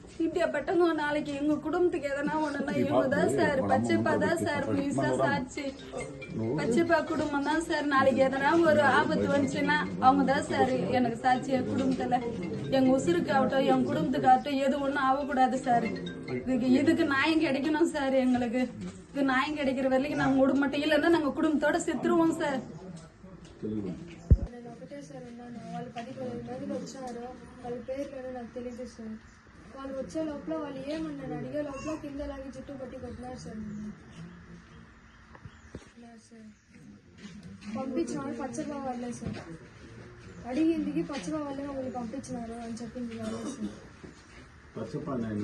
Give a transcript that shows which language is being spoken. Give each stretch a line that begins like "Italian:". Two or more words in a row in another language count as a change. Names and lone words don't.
Tamil: இந்தியா பட்டங்க நாளைக்கு எங்க குடும்பத்துக்கு எதனா ஒண்ணுன்னா இவங்க தான் சார் பச்சைப்பா தான் சார் முழுசா சாட்சி பச்சைப்பா குடும்பம் தான் சார் நாளைக்கு எதனா ஒரு ஆபத்து வந்துச்சுன்னா அவங்க தான் சார் எனக்கு சாட்சி என் குடும்பத்துல எங்க உசுருக்கு ஆகட்டும் என் குடும்பத்துக்கு ஆகட்டும் எது ஒண்ணும் ஆகக்கூடாது சார் இதுக்கு நியாயம் கிடைக்கணும் சார் எங்களுக்கு இது நியாயம் கிடைக்கிற வரைக்கும் நாங்க விட மாட்டோம் இல்லைன்னா நாங்க குடும்பத்தோட செத்துருவோம் సార్
Telugu: నేను ఒకటే సార్ ఉన్నాను వాళ్ళు 10-15 మందికి వచ్చారు వాళ్ళ పేర్లు నాకు తెలియదు సార్ వాళ్ళు వచ్చే లోపల వాళ్ళు ఏమన్నాను అడిగే లోపల కింద లాగి చుట్టూ పట్టి కొట్టినారు సార్ సార్ పంపించినారు పచ్చగా వాళ్ళే సార్ అడిగిందికి పచ్చగా వాళ్ళే మమ్మల్ని పంపించినారు అని చెప్పింది వాళ్ళే సార్